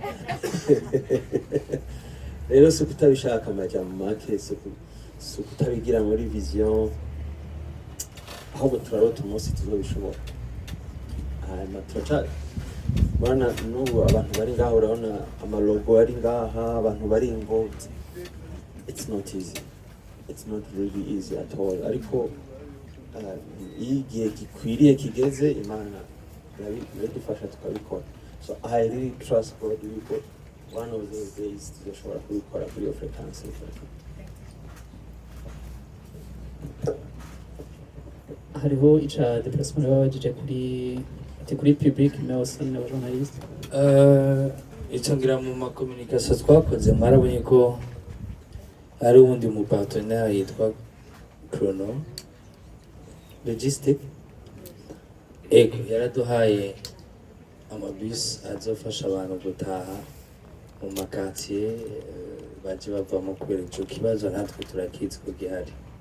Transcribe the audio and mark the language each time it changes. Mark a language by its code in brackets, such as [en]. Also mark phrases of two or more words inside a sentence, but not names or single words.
[rn] Rero si ukutabishaka amajambo make, si ukutabigira muri vision, ahubwo turarota umunsi tuzobishobora. Hanyuma turaca bana n'ubu abantu bari ngaha, urabona amalogo ari ngaha, abantu bari involved. [en] It's not easy. It's not really easy at all. [rn] Ariko igihe gikwiriye kigeze, Imana iradufasha tukabikora. [en] So I really trust God yuko one of those days [rn] tuzashobora kubikora kuri iyo [en] frequency. [rn] hariho ica déplacement babajije kuri public [fr] mais aussi [rn] na journaliste. Icyo ngira mu makomunikasiyo twakoze mwarabonye ko hari uwundi mu partenaire yitwa Chrono Logistic, ego yaraduhaye amabisi azofasha abantu gutaha mu makatiye baje bavamo kubera ico kibazo natwe turakizi ko gihari.